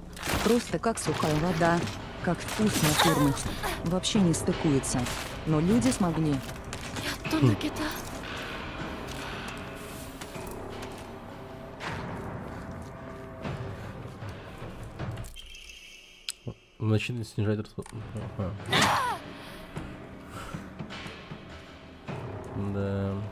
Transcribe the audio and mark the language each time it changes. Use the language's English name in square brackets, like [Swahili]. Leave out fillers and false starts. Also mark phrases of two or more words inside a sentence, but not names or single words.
[Russian] Просто как сухая вода, как вкус натурных. Вообще не стыкуется. Но люди смогли. [Japanese] やっと抜けた。 [Russian] Значительно снижать расход. Ага. Да.